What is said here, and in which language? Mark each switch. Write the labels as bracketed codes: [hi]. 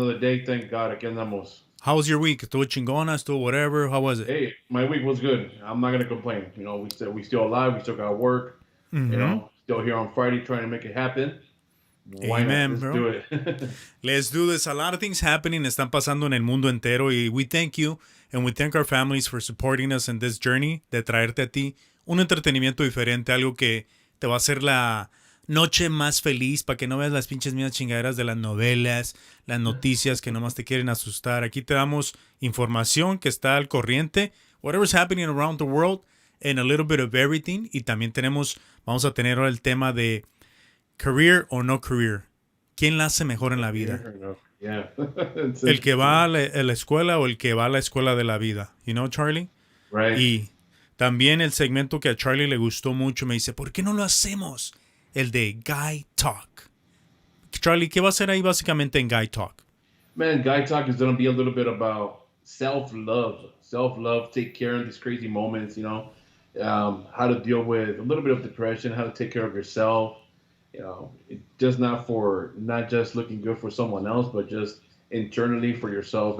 [en] another day. Thank God. [es] Aquí andamos. [en] how was your week? [es] ¿Estuvo chingona? ¿Estuvo [en] whatever? How was it? Hey, my week was good. I'm not gonna complain. We still alive. We still got work. Mm-hmm. Still here on Friday trying to make it happen. Why not? Amen, Let's bro. do it. Let's do this. A lot of things happening. [es] Están pasando en el mundo entero. Y [en] we thank you and we thank our families for supporting us in this journey [es] de traerte a ti un entretenimiento diferente, algo que te va a hacer la noche más feliz para que no veas las pinches mismas chingaderas de las novelas, las noticias que nomás te quieren asustar. Aquí te damos información que está al corriente, [en] whatever's happening around the world, and a little bit of everything. [es] Y también vamos a tener ahora el tema de career o no career. ¿Quién la hace mejor en la vida? [en] Yeah. [es] ¿El que va a la escuela o el que va a la escuela de la vida? [en] You know, Charlie? Right. [es] Y también el segmento que a Charlie le gustó mucho me dice, ¿por qué no lo hacemos? El de Guy Talk. Charlie, ¿qué va a hacer ahí básicamente en Guy Talk? [en] Man, guy talk is gonna be a little bit about self-love. Self-love, take care in these crazy moments, how to deal with a little bit of depression, how to take care of yourself. Just not just looking good for someone else, but just internally for yourself.